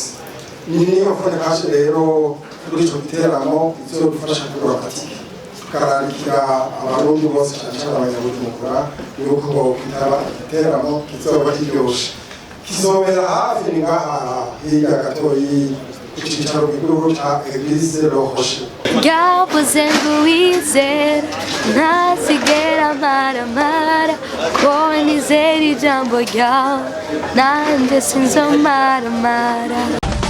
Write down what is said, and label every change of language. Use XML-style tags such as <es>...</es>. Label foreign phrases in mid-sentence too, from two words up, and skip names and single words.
<rn>Niyo phone cash rero kuri ico giteramo izodufasha kugura amatike, tukararikira abarundi bose cyane abanyabujumbura yuko kitaba igiteramo kizoba kiryoshe. Kizobera hafi ngaha hirya gatoyi ku cicaro gikuru ca Eglise Roche. ryavuze ngo wizere ntazigera maramara kowe nizera ijambo ryawe nanjye sinzomaramara</rn>